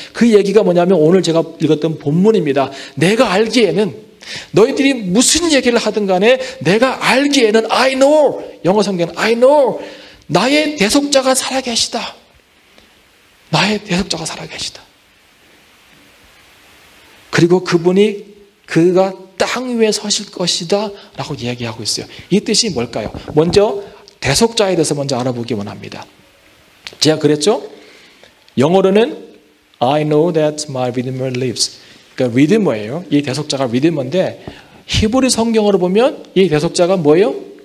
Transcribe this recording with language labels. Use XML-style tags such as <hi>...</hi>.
<ko>그 얘기가 뭐냐면 오늘 제가 읽었던 본문입니다. 내가 알기에는, 너희들이 무슨 얘기를 하든 간에 내가 알기에는</ko> <en>I know,</en> <ko>영어 성경은 I know, 나의 대속자가 살아계시다. 나의 대속자가 살아계시다. 그리고 그분이 그가 땅 위에 서실 것이다 라고 이야기하고 있어요. 이 뜻이 뭘까요? 먼저 대속자에 대해서 먼저 알아보기 원합니다. 제가 그랬죠? 영어로는</ko> <en>I know that my Redeemer lives.</en> <ko>그러니까 리디머예요. 이 대속자가 리디머인데 히브리 성경으로 보면 이 대속자가 뭐예요?</ko>